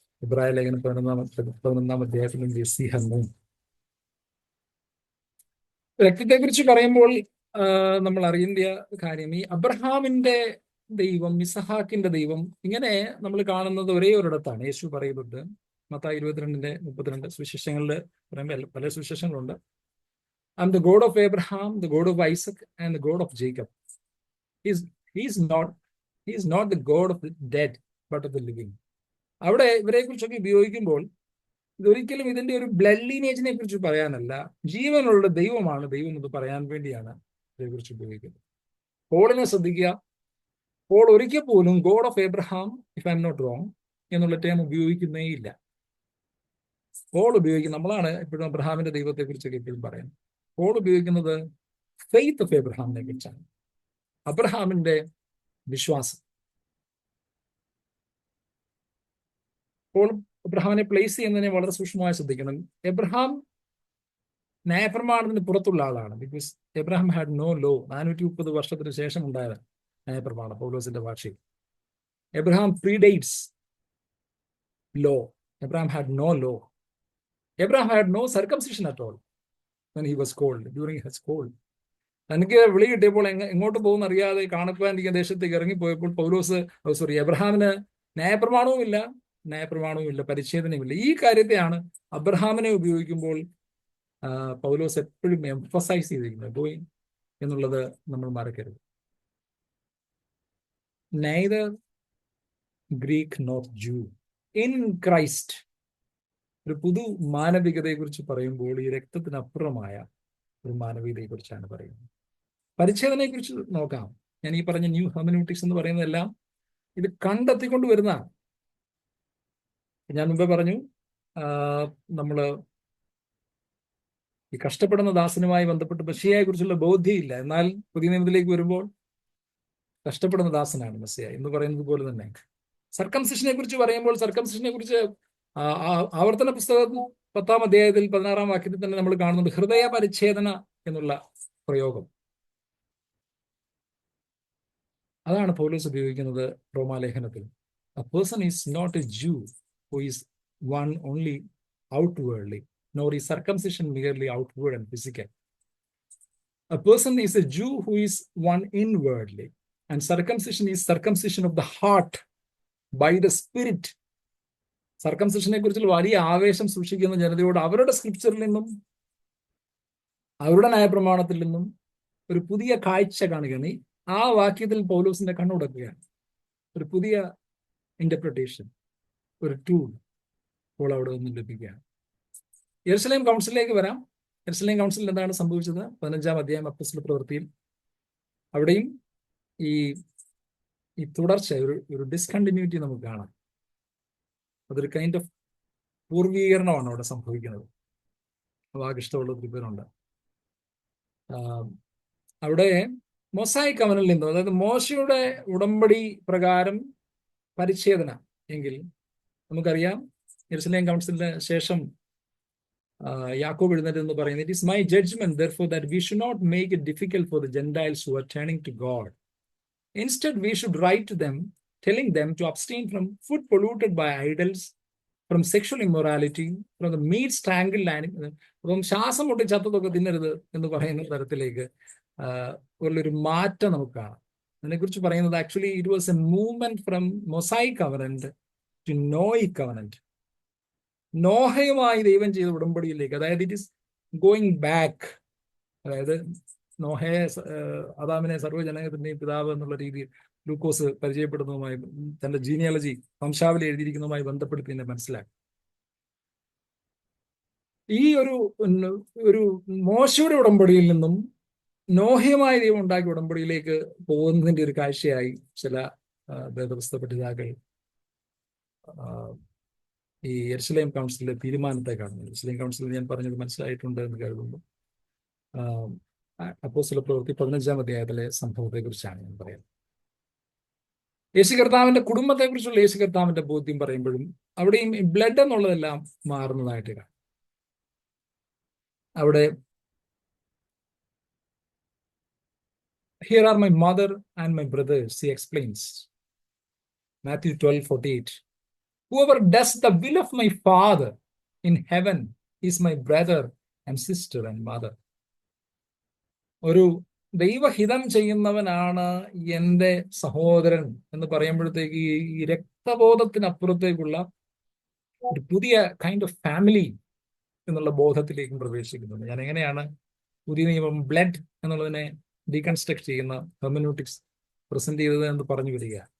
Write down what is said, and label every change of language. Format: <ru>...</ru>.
<ml>ഇബ്രായ ലേഖനം 11-ാം അധ്യായത്തിലും സിഹന്നും രക്തത്തെക്കുറിച്ച് പറയുമ്പോൾ നമ്മൾ അറിയേണ്ട കാര്യം, ഈ അബ്രഹാമിന്റെ ദൈവം, ഇസഹാക്കിന്റെ ദൈവം, ഇങ്ങനെ നമ്മൾ കാണുന്നത് ഒരേ ഒരിടത്താണ്. യേശു പറയുന്നുണ്ട് മത്തായി 22:32 സുവിശേഷങ്ങളിൽ പറയുമ്പോൾ പല സുവിശേഷങ്ങളുണ്ട്.</ml> <en>I am the God of Abraham, the God of Isaac and the God of Jacob. He's not the God of the dead but of the living.</en> <ml>അവിടെ ഇവരെ കുറിച്ചൊക്കെ ഉപയോഗിക്കുമ്പോൾ ഇതൊരിക്കലും ഇതിന്റെ ഒരു ബ്ലഡ് ലീനേജിനെ കുറിച്ച് പറയാനല്ല, ജീവനുള്ള ദൈവമാണ് ദൈവം എന്ന് പറയാൻ വേണ്ടിയാണ് ഇതേക്കുറിച്ച് ഉപയോഗിക്കുന്നത്. പോളിനെ ശ്രദ്ധിക്കുക. പോൾ ഒരിക്കൽ പോലും</ml> <en>God of Abraham, if I am not wrong,</en> <ml>എന്നുള്ള ടേം ഉപയോഗിക്കുന്നേ ഇല്ല. പോൾ ഉപയോഗിക്കുന്നത്, നമ്മളാണ് എപ്പോഴും അബ്രഹാമിന്റെ ദൈവത്തെ കുറിച്ചൊക്കെ എപ്പോഴും പറയുന്നത്. പോൾ ഉപയോഗിക്കുന്നത് ഫെയ്ത്ത് ഓഫ് എബ്രഹാമിനെ കുറിച്ചാണ്, അബ്രഹാമിന്റെ വിശ്വാസം. പോൾ എബ്രഹാമിനെ പ്ലേസ് ചെയ്യുന്നതിനെ വളരെ സൂക്ഷ്മമായി ശ്രദ്ധിക്കണം. എബ്രഹാം ന്യായപ്രമാണത്തിന് പുറത്തുള്ള ആളാണ്.</ml> <en>Because Abraham had no law.</en> <ml>430 വർഷത്തിന് ശേഷം ഉണ്ടായ ന്യായപ്രമാണം പൗലോസിന്റെ ഭാഷയിൽ.</ml> <en>Abraham predates law. Abraham had no law. Abraham had no circumcision at all when he was called, during his call.</en> <ml>തനിക്ക് വിളി കിട്ടിയപ്പോൾ എങ്ങോട്ട് പോകുന്ന അറിയാതെ കാണുവാനിരിക്കുന്ന ദേശത്തേക്ക് ഇറങ്ങിപ്പോയപ്പോൾ എബ്രഹാമിന് ന്യായപ്രമാണവുമില്ല, പരിച്ഛേദനയുമില്ല. ഈ കാര്യത്തെയാണ് അബ്രഹാമിനെ ഉപയോഗിക്കുമ്പോൾ പൗലോസ് എപ്പോഴും എംഫസൈസ് ചെയ്തിരിക്കുന്നത്, ഗോയിങ് എന്നുള്ളത് നമ്മൾ മറക്കരുത്.</ml> <en>neither Greek nor Jew in Christ.</en> <ml>ഒരു പുതു മാനവികതയെ കുറിച്ച് പറയുമ്പോൾ ഈ രക്തത്തിനപ്പുറമായ ഒരു മാനവികതയെ കുറിച്ചാണ് പറയുന്നത്. പരിച്ഛേദനയെ കുറിച്ച് നോക്കാം. ഞാൻ ഈ പറഞ്ഞ ന്യൂ ഹെർമെനൂട്ടിക്സ് എന്ന് പറയുന്നതെല്ലാം ഇത് കണ്ടെത്തിക്കൊണ്ട് വരുന്നതാണ്. ഞാൻ മുമ്പേ പറഞ്ഞു, നമ്മള് ഈ കഷ്ടപ്പെടുന്ന ദാസനുമായി ബന്ധപ്പെട്ട് മെസ്സിയയെ കുറിച്ചുള്ള ബോധ്യമില്ല. എന്നാൽ പുതിയ നിയമത്തിലേക്ക് വരുമ്പോൾ കഷ്ടപ്പെടുന്ന ദാസനാണ് മെസ്സിയ എന്ന് പറയുന്നത് പോലെ തന്നെ സർക്കംസിഷനെ കുറിച്ച് പറയുമ്പോൾ സർക്കംസിഷനെ കുറിച്ച് ആവർത്തന പുസ്തകം 10-ാം അധ്യായത്തിൽ 16-ാം വാക്യത്തിൽ തന്നെ നമ്മൾ കാണുന്നുണ്ട് ഹൃദയ പരിച്ഛേദന എന്നുള്ള പ്രയോഗം. അതാണ് പൗലോസ് ഉപയോഗിക്കുന്നത് റോമാലേഖനത്തിൽ.</ml> <en>A person is not a Jew who is one only outwardly, nor is circumcision merely outward and physical. A person is a Jew who is one inwardly, and circumcision is circumcision of the heart by the Spirit.</en> <ml>സർക്കംസിഷനെ കുറിച്ചുള്ള വലിയ ആവേശം സൂക്ഷിക്കുന്ന ജനതയോട് അവരുടെ സ്ക്രിപ്ചറിൽ നിന്നും അവരുടെ ന്യായപ്രമാണത്തിൽ നിന്നും ഒരു പുതിയ കാഴ്ച കാണുകയാണ്. ആ വാക്യത്തിൽ പൗലോസിന്റെ കണ്ണുടക്കുകയാണ്. ഒരു പുതിയ ഇന്റർപ്രിട്ടേഷൻ, ഒരു ടൂൾ ഇപ്പോൾ അവിടെ നിന്നും ലഭിക്കുകയാണ്. യെരുശലേം കൗൺസിലിലേക്ക് വരാം. യെരുശലേം കൗൺസിലിൽ എന്താണ് സംഭവിച്ചത്? 15-ാം അധ്യായം അപ്പോസ്തല പ്രവൃത്തിയിൽ അവിടെയും ഈ തുടർച്ച, ഒരു ഡിസ്കണ്ടിന്യൂറ്റി നമുക്ക് കാണാം. അതൊരു കൈൻഡ് ഓഫ് പൂർവീകരണമാണ് അവിടെ സംഭവിക്കുന്നത്. വാഗിഷ്ടമുള്ള ഒത്തിരി പേരുണ്ട്. അവിടെ മൊസായിക് കവനിൽ നിന്നും, അതായത് മോശയുടെ ഉടമ്പടി പ്രകാരം പരിച്ഛേദന എങ്കിൽ നമുക്കറിയാം യെരുശലേം കൗൺസിലിന് ശേഷം യാക്കോബ് എഴുന്നേറ്റ് എന്ന് പറയുന്നത്,</ml> <en>It is my judgement therefore that we should not make it difficult for the Gentiles who are turning to God. Instead we should write to them telling them to abstain from food polluted by idols, from sexual immorality, from the meat strangled animal.</en> <ml>അപ്പം ശ്വാസം മുട്ടി ചത്തതൊക്കെ തിന്നരുത് എന്ന് പറയുന്ന തരത്തിലേക്ക് ഉള്ളൊരു മാറ്റം നമുക്ക് കാണാം. അതിനെക്കുറിച്ച് പറയുന്നത്</ml> <en>Actually it was a movement from Mosaic covenant to Noahic covenant.</en> <ml>നോഹയുമായി ദൈവം ചെയ്ത ഉടമ്പടിയിലേക്ക്, അതായത്</ml> <en>It is going back.</en> <ml>അതായത് നോഹയെ, അദാമിനെ സർവ്വജനത്തിന്റെയും പിതാവ് എന്നുള്ള രീതിയിൽ ലൂക്കോസ് പരിചയപ്പെടുന്നതുമായി, തന്റെ ജീനിയോളജി വംശാവലി എഴുതിയിരിക്കുന്നതുമായി ബന്ധപ്പെടുത്തി തന്നെ മനസ്സിലാക്കി. ഈ ഒരു മോശയുടെ ഉടമ്പടിയിൽ നിന്നും നോഹയുമായി ദൈവം ഉണ്ടാക്കിയ ഉടമ്പടിയിലേക്ക് പോകുന്നതിന്റെ ഒരു കാഴ്ചയായി ചില വേദപുസ്തക പഠിതാക്കൾ ഈ യെരുശലേം കൗൺസിലിന്റെ തീരുമാനത്തെ കാണുന്നു. യെരുശലേം കൗൺസിൽ ഞാൻ പറഞ്ഞത് മനസ്സിലായിട്ടുണ്ട് എന്ന് കരുതുന്നു. അപ്പോസ്തല പ്രവൃത്തി 15-ാം അധ്യായത്തിലെ സംഭവത്തെ കുറിച്ചാണ് ഞാൻ പറയുന്നത്. യേശു കർത്താവിന്റെ കുടുംബത്തെ കുറിച്ചുള്ള യേശു കർത്താവിന്റെ ബോധ്യം പറയുമ്പോഴും അവിടെയും ബ്ലഡ് എന്നുള്ളതെല്ലാം മാറുന്നതായിട്ട് കാണാം.</ml> <en>അവിടെ here are my mother and my brothers, he explains. Matthew 12:48. Whoever does the will of my Father in heaven is my brother and sister and mother.</en> <ml>ഒരു ദൈവഹിതം ചെയ്യുന്നവനാണ് എൻ്റെ സഹോദരൻ എന്ന് പറയുമ്പോഴത്തേക്ക് ഈ രക്തബോധത്തിനപ്പുറത്തേക്കുള്ള ഒരു പുതിയ</ml> <en>kind of family</en> <ml>എന്നുള്ള ബോധത്തിലേക്കും പ്രവേശിക്കുന്നുണ്ട്. ഞാൻ എങ്ങനെയാണ് പുതിയ നിയമം ബ്ലഡ് എന്നുള്ളതിനെ ഡീകൺസ്ട്രക്ട് ചെയ്യുന്ന ഹെർമനൂട്ടിക്സ് പ്രസന്റ് ചെയ്തത് എന്ന് പറഞ്ഞു വരിക.</ml>